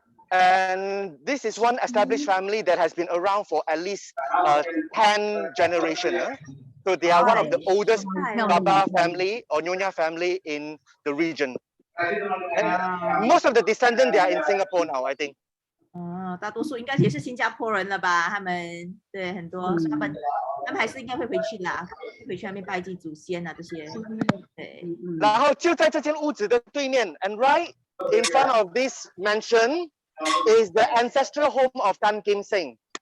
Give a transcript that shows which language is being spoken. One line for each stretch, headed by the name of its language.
English: And this is one established family that has been around for at least 10 generations. So they are one of the oldest Baba family or Nyonya family in the region. And most of the descendants they are in Singapore now, I think.
Chinese: 大多数应该也是新加坡人了吧？他们对很多，他们还是应该会回去啦，回去那边拜祭祖先啊这些。对。然后就在这间屋子的对面
English: ，and right in front of this mansion is the ancestral home of Tan Kim Seng.